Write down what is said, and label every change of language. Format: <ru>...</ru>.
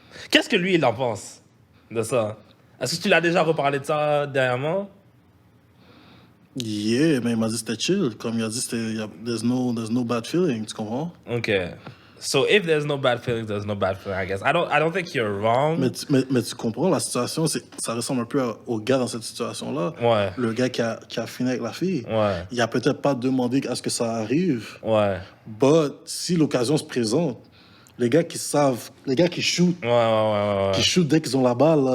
<fr>Qu'est-ce que lui, il en pense de ça? Est-ce que tu l'as déjà reparlé de ça dernièrement?</fr> <en>Yeah,</en> <fr>mais il m'a dit c'était chill. Comme il a dit,</fr> <en>there's no bad feeling,</en> <fr>tu comprends? OK.</fr> <en>So if there's no bad feelings, there's no bad feeling, I guess. I don't think you're wrong.</en> <fr>Mais tu comprends, la situation, ça ressemble un peu au gars dans cette situation-là. Ouais. Le gars qui a fini avec la fille. Ouais. Il a peut-être pas demandé à ce que ça arrive. Ouais.</fr> <en>But</en> <fr>si l'occasion se présente, les gars qui shootent, Ouais. qui shootent dès qu'ils ont la balle, là,</fr>